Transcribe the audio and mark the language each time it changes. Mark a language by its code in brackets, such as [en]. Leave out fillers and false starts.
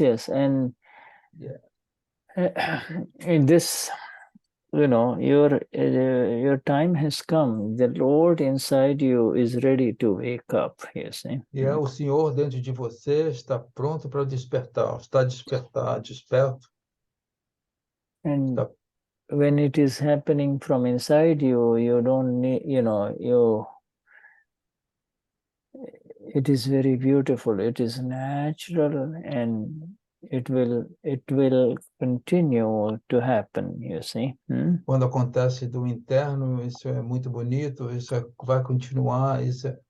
[en] And in this, you know, your time has come. The Lord inside you is ready to wake up, you see. [pt] O Senhor dentro de você está pronto para despertar. Está desperto. [en] And when it is happening from inside you, you don't need, you know, it is very beautiful. It is natural, and it will continue to happen, you see. [pt] Quando acontece do interno, isso é muito bonito, isso vai continuar, isso